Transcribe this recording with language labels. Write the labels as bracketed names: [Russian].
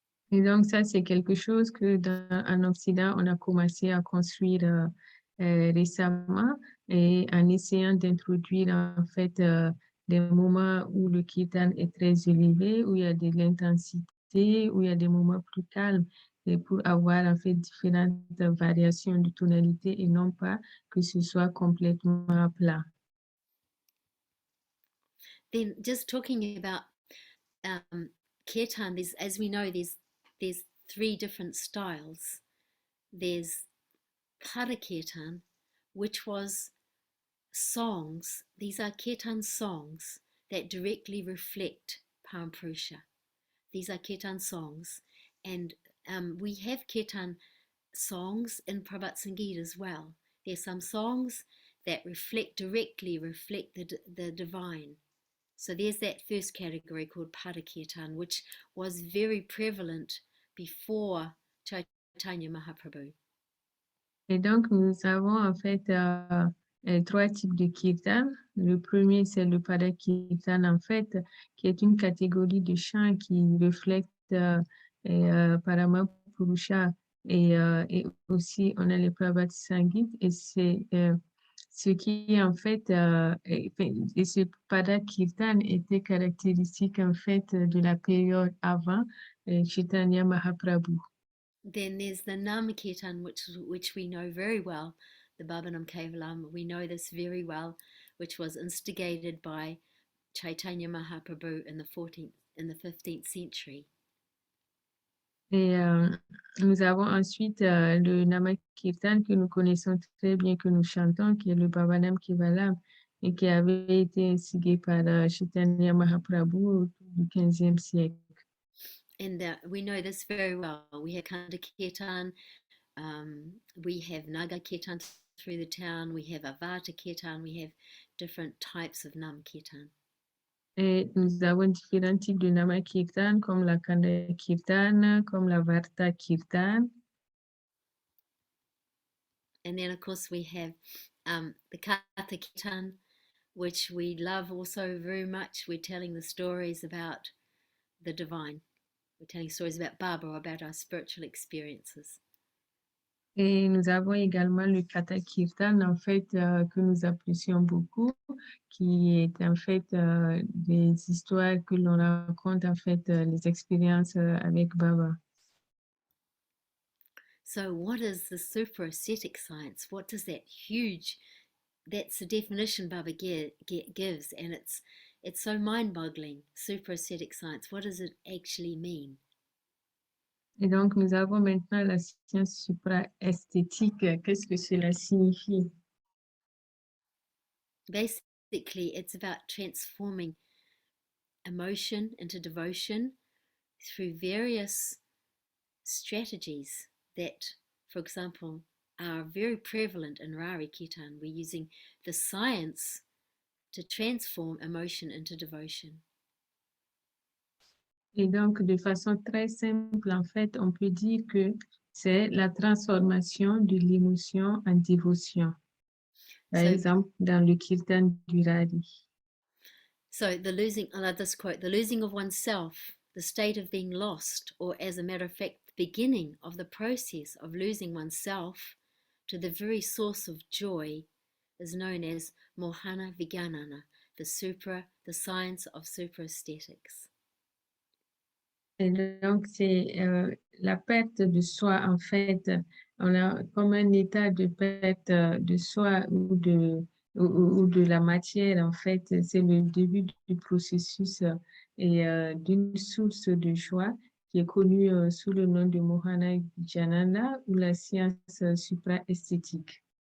[French] Et donc, ça, c'est quelque chose que en Occident, on a commencé à construire récemment et en essayant d'introduire, en fait, des moments où le kirtan est très élevé, où il y a de l'intensité, où il y a des moments plus calmes, et pour avoir, en fait, différentes variations de tonalité et non pas que ce soit complètement plat. [English] Then just talking about kirtan, as we know, there's three different styles. There's Pada Kirtan, which was songs. These are kirtan songs that directly reflect Parampurusha. These are kirtan songs, and we have kirtan songs in Prabhat Sangeet as well. There's some songs that directly reflect the divine. So there's that first category called Pada Kirtan, which was very prevalent before Chaitanya Mahaprabhu. [French] Et donc, nous avons en fait trois types de kirtan. Le premier, c'est le Pada Kirtan, en fait, qui est une catégorie de chants qui reflète Paramapurusha. Et aussi, on a les Prabhat Sangeet, et c'est ce qui, en fait, et ce Pada Kirtan était caractéristique, en fait, de la période avant Chaitanya Mahaprabhu. [English] Then there's the Nam Kirtan, which we know very well, the Bhavanam Kevalam. We know this very well, which was instigated by Chaitanya Mahaprabhu in the 15th century. [French] Et nous avons ensuite le Nama Kirtan que nous connaissons très bien, que nous chantons, qui est le Bhavanam Kevalam, et qui avait été instigé par Chaitanya Mahaprabhu au du 15e siècle. [English] And we know this very well. We have Kanda Kirtan, we have Naga Kirtan through the town, we have Avata Kirtan, we have different types of Nam Kirtan. [French] Et nous avons différents types de Nama Kirtan, comme la Kanda Kirtan, comme la Varta Kirtan. [English] And then, of course, we have the Katha Kirtan, which we love also very much. We're telling the stories about the divine. We're telling stories about Baba, about our spiritual experiences. [French] Et nous avons également le Katha Kirtan, en fait, que nous apprécions beaucoup, qui est en fait des histoires que l'on raconte, en fait, les expériences avec Baba. [English] So what is the Supra ascetic science? What does that huge, that's the definition Baba gives, and it's so mind-boggling, Supra ascetic science. What does it actually mean? [French] Et donc, nous avons maintenant la science supra-esthétique. Qu'est-ce que cela signifie? [English] Basically, it's about transforming emotion into devotion through various strategies that, for example, are very prevalent in Rarhi Kirtan. We're using the science to transform emotion into devotion. [French] Et donc, de façon très simple, en fait, on peut dire que c'est la transformation de l'émotion en dévotion. Par exemple, dans le Kirtan du Rarhi. [English] So I love this quote, the losing of oneself, the state of being lost, or as a matter of fact, the beginning of the process of losing oneself to the very source of joy is known as Mohana Vijnana, the science of supra aesthetics. [French] Et donc, c'est la perte de soi, en fait. On a comme un état de perte de soi ou de la matière, en fait. C'est le début du processus et d'une source de joie qui est connue sous le nom de Mohana Vijnana ou la science supra-esthétique.